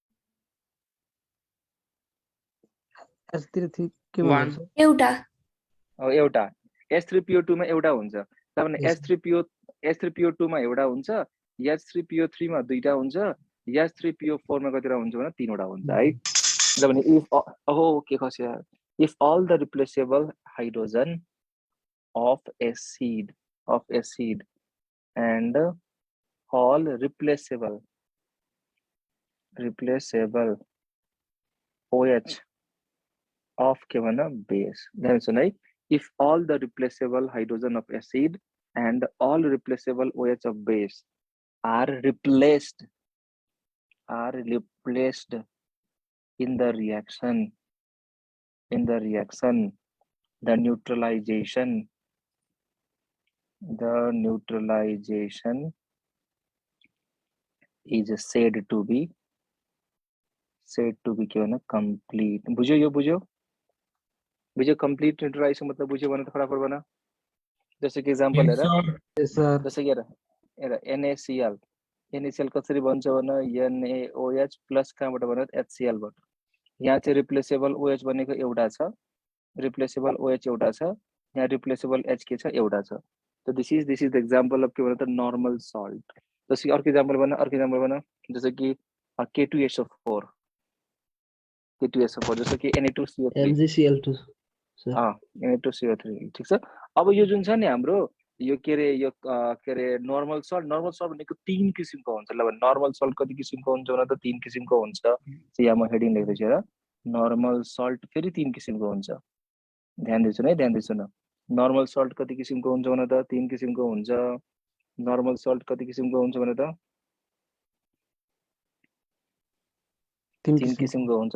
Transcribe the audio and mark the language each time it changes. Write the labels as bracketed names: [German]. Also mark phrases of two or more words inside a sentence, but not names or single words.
[Nepali] एउटा H3PO2 मा एउटा हुन्छ तब H3PO2 मा एउटा हुन्छ H3PO3 मा दुईटा हुन्छ H3PO4 मा कतिवटा हुन्छ भने तीनवटा हुन्छ है [English] जब if all the replaceable hydrogen of acid and all replaceable OH of [Nepali] के भन्न [English] base [Nepali] सुन है [English] if all the replaceable hydrogen of acid and all replaceable OH of base are replaced in the reaction the neutralization is said to be [Nepali] के भने [English] complete. [Nepali] बुझ्यो [English] complete neutralization [Nepali] मतलब बुझ्यो भने त फटाफट बना. [Hindi] जैसे कि एग्जांपल हेर [English] Yes, sir. [Hindi] जैसे कि [Nepali] हेर NaCl कसरी बन्छ भने NaOH प्लस कहाँबाट बन्छ HCl बाट. यहाँ चाहिँ [English] replaceable OH [Nepali] बनेको एउटा छ, [English] replaceable OH [Nepali] एउटा छ, यहाँ [English] replaceable H [Nepali] के छ एउटा छ. [English] So this is the example of [Nepali] के भन्छ [English] normal salt. [Hindi] जैसे कि अर्को example बना जैसे कि K2SO4 जैसे कि Na2CO3 [Nepali] MgCl2 सर Na2CO3 ठीक छ. अब यो जुन छ नि हाम्रो यो के रे [English] normal salt [Nepali] भनेको तीन किसिमको हुन्छ. ल [English] normal salt [Nepali] कति किसिमको हुन्छ भने त तीन किसिमको हुन्छ. यहाँ म हेडिङ लेख्दैछु हेर. [English] normal salt [Nepali] फेरि तीन किसिमको हुन्छ. ध्यान दिन्छु न. [English] normal salt [Nepali] कति किसिमको हुन्छ भने त तीन किसिमको हुन्छ. [English] normal salt [Nepali] कति किसिमको हुन्छ भने त तीन किसिमको हुन्छ.